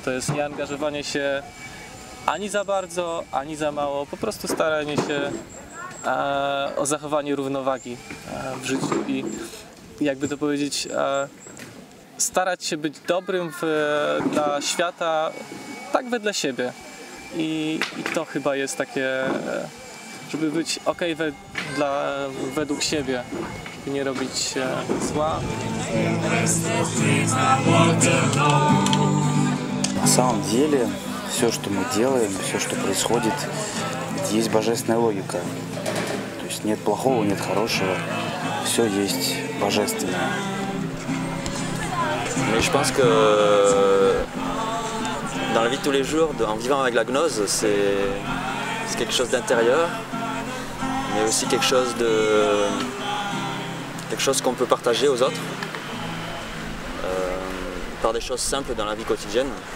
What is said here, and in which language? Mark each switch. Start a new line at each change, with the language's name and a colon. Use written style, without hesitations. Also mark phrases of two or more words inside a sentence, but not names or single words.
Polish: To jest nieangażowanie się ani za bardzo, ani za mało, po prostu staranie się o zachowanie równowagi w życiu i jakby to powiedzieć, starać się być dobrym dla świata tak wedle siebie i to chyba jest takie, żeby być okej według siebie, żeby nie robić zła.
Russian: На самом деле, все, что мы делаем, все, что происходит, есть божественная логика. То есть нет плохого, нет хорошего, все есть божественное.
French: Mais je pense que dans la vie de tous les jours, en vivant avec la gnose, c'est quelque chose d'intérieur, mais aussi quelque chose qu'on peut partager aux autres par des choses simples dans la vie quotidienne.